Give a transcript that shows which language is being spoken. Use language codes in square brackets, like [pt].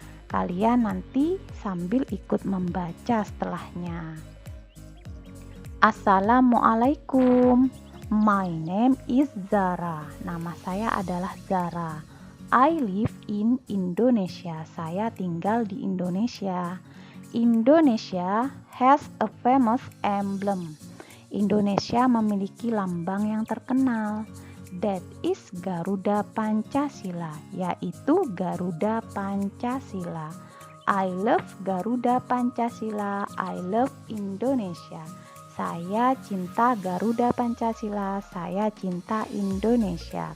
[id] Kalian nanti sambil ikut membaca setelahnya. [en] Assalamualaikum. My name is Zara. [id] Nama saya adalah Zara. [en] I live in Indonesia. [id] Saya tinggal di Indonesia. [en] Indonesia has a famous emblem. [id] Indonesia memiliki lambang yang terkenal. [en] That is Garuda Pancasila, yaitu Garuda Pancasila. I love Garuda Pancasila. I love Indonesia. [id] Saya cinta Garuda Pancasila, saya cinta Indonesia.